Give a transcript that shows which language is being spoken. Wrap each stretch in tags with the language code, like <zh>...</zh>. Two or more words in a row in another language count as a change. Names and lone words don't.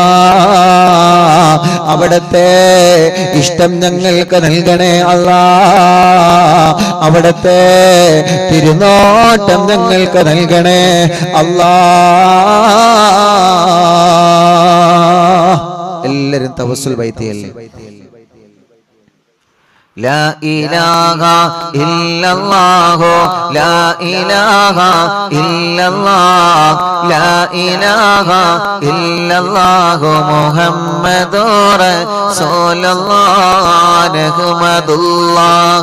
<ml>അവിടുത്തെ ഇഷ്ടം ഞങ്ങൾക്ക് നൽകണേ അല്ലാ. അവിടുത്തെ തിരുനോട്ടം ഞങ്ങൾക്ക് നൽകണേ അല്ലാ. എല്ലാരും തവസ്സുൽ ബൈത്തിയല്ലേ.</ml> <ar>لا إله إلا الله لا إله إلا الله لا إله إلا الله محمد رسول الله نحمد الله</ar>